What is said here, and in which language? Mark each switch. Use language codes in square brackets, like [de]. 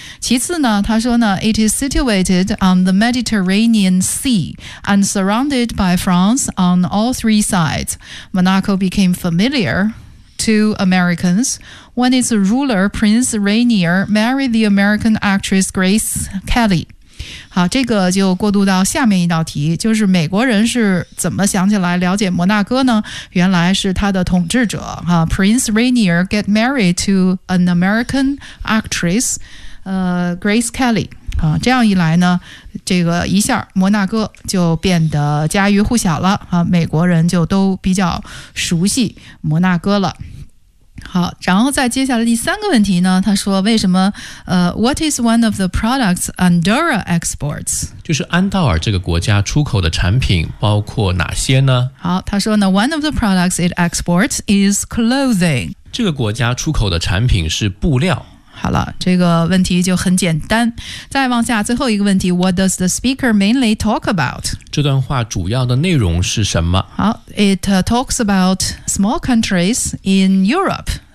[zh] 其次呢，他说呢 [en] it is situated on the Mediterranean Sea and surrounded by France on all three sides. Monaco became familiar. To Americans, when its ruler Prince Rainier married the American actress Grace Kelly. [zh] 好，这个就过渡到下面一道题，就是美国人是怎么想起来了解摩纳哥呢？原来是他的统治者哈 [en] Prince Rainier get married to an American actress, Grace Kelly. [zh] 啊，这样一来呢，这个一下摩纳哥就变得家喻户晓了啊，美国人就都比较熟悉摩纳哥了。好，然后再接下来第三个问题呢，他说为什么 [en] What is one of the products Andorra exports? [zh] 就是安道尔这个国家出口的产品包括哪些呢？好，他说呢 [en] One of the products it exports is clothing. [zh] 这个国家出口的产品是布料。好了，这个问题就很简单。再往下，最后一个问题 [en] ，What does the speaker mainly talk about？ [zh] 这段话主要的内容是什么？ [en] 好 ，It talks about small countries in Europe。